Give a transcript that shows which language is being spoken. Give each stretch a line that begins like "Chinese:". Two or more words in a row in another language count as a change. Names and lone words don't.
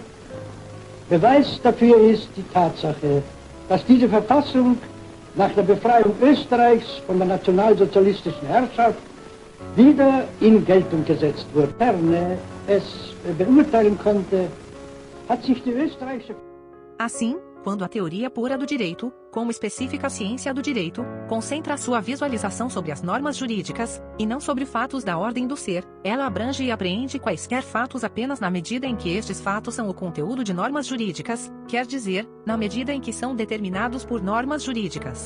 German: Beweis dafür ist die Tatsache, dass diese Verfassung nach der Befreiung Österreichs von der nationalsozialistischen Herrschaft wieder in Geltung gesetzt wurde. Gerne es beurteilen konnte, hat sich die österreichische...
Portuguese: Assim, quando a teoria pura do direito, como específica ciência do direito, concentra sua visualização sobre as normas jurídicas, e não sobre fatos da ordem do ser, ela abrange e apreende quaisquer fatos apenas na medida em que estes fatos são o conteúdo de normas jurídicas, quer dizer, na medida em que são determinados por normas jurídicas.